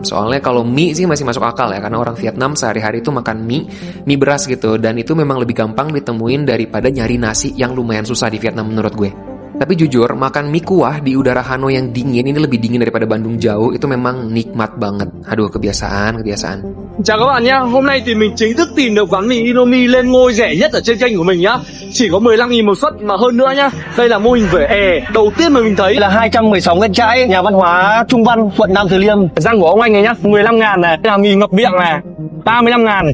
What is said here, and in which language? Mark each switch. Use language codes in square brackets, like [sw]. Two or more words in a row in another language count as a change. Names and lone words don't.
[id] Soalnya kalau mie sih masih masuk akal ya, karena orang Vietnam sehari-hari itu makan mie beras gitu, dan itu memang lebih gampang ditemuin daripada nyari nasi yang lumayan susah di Vietnam menurut gue. Tapi jujur, makan mie kuah di udara Hanoi yang dingin, ini lebih dingin daripada Bandung jauh, itu memang nikmat banget. Aduh, kebiasaan. [vi] Chào các bạn nhé, hôm nay thì mình chính thức tìm được quán mì Indomie lên ngôi rẻ nhất ở trên kênh của mình nhá. Chỉ có 15.000 một suất mà hơn nữa nhá. Đây là mô hình vỉa hè đầu tiên mà mình thấy. Là 216 Nguyễn Trãi, nhà văn hóa Trung Văn, quận Nam Từ Liêm. Răng của ông anh này nhá, 15.000 này, là mì ngập miệng này, 35.000.